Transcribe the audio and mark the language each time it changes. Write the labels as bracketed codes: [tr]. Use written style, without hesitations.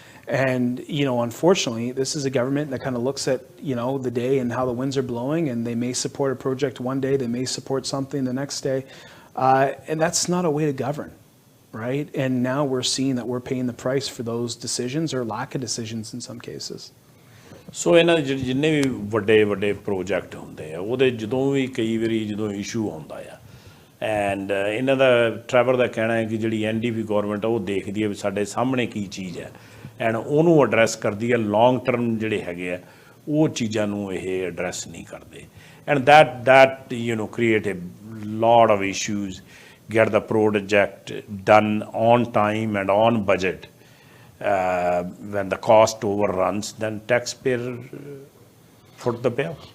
[en] And, unfortunately, this is a government that kind of looks at, the day and how the winds are blowing, and they may support a project one day, they may support something the next day. And that's not a way to govern, right? And now we're seeing that we're paying the price for those decisions or lack of decisions in some cases. [pa] ਸੋ ਇਹਨਾਂ ਦੇ ਜਿੰਨੇ ਵੀ ਵੱਡੇ project ਹੁੰਦੇ ਆ, ਉਹਦੇ ਜਦੋਂ ਵੀ ਕਈ ਵਾਰੀ ਜਦੋਂ ਇਸ਼ੂ ਆਉਂਦਾ ਆ, ਐਂਡ ਇਹਨਾਂ ਦਾ ਟਰੈਵਰ ਦਾ ਕਹਿਣਾ ਹੈ ਕਿ ਜਿਹੜੀ NDP ਗੌਰਮੈਂਟ ਆ ਉਹ ਦੇਖਦੀ ਹੈ ਵੀ ਸਾਡੇ ਸਾਹਮਣੇ ਕੀ ਚੀਜ਼ ਹੈ, ਐਂਡ ਉਹਨੂੰ ਐਡਰੈਸ ਕਰਦੀ ਹੈ। ਲੌਂਗ ਟਰਮ ਜਿਹੜੇ ਹੈਗੇ ਆ ਉਹ ਚੀਜ਼ਾਂ ਨੂੰ ਇਹ ਐਡਰੈਸ ਨਹੀਂ ਕਰਦੇ, and [en] that create a lot of issues, get the project done on time and on budget. When the cost overruns, then taxpayer foot the bill.